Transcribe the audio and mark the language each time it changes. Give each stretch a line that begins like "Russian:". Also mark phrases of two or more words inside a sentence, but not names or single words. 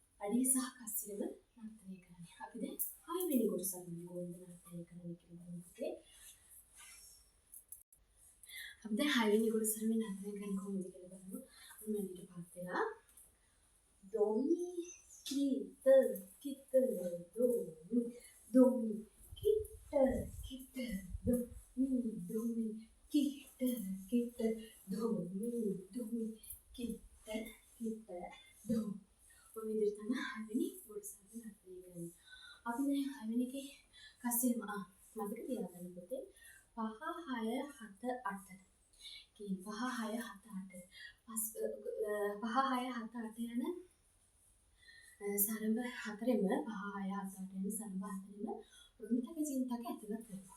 Sinhala: දඩිය සහ කස්සිරම නර්තනය කරන්නේ. අපි දැන් 6 වෙනි කොටස අරගෙන කොහොමද නර්තනය කරන්නේ කියලා බලමු. අපි දැන් 6 වෙනි කොටස අරගෙන නර්තනය කරන්නේ කොහොමද කියලා බලමු. මම ඊට පාත් වෙලා do mi ki ta ki ta do mi do mi ki ta do mi do mi ki ta do mi do mi ki ta do. ඔය විදිහට තමයි 6 වෙනි කොටස අරගෙන නර්තනය කරන්නේ. අපි දැන් 6 වෙනි එකේ කස්සිරම මතක තියාගන්න පුතේ 5 6 7 8 කියන 5 6 7 8 5 6 7 8 යන සරඹ හතරෙම 5 6 7 8 යන සරඹ හතරෙම රුන්තක චින්තක ඇතුළත් වෙනවා.